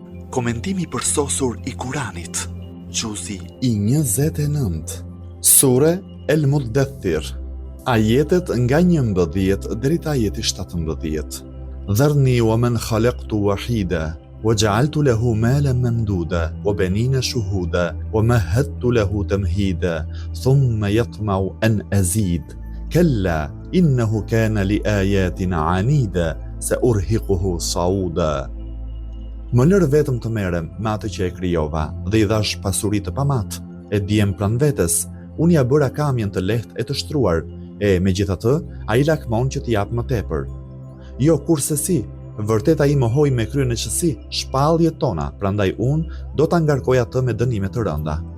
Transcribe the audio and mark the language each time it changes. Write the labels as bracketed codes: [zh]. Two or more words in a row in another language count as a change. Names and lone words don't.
[sq] Komentimi përsosur i Kuranit. Gjuzi i 29. Sure El Muddathir. Ajetet nga 11 deri te ajeti 17. [ar] ذرني ومن خلقت وحيدا وجعلت له مالا ممدودا وبنين شهودا ومهدت له تمهيدا ثم يطمع أن أزيد كلا إنه كان لآياتنا عنيدا سأرهقه صعودا. [sq] Më lër vetëm të merrem me atë që e krijova dhe i dhash pasuri të pamat. E diem pran vetes, unë ja bëra kamjen të lehtë e të shtruar, e megjithatë ai lakmon që të jap më tepër. Jo, kurse si, vërtet ai mohoi me kryen e qësi shpalljet tona, prandaj unë do ta ngarkoj atë me dënime të rënda.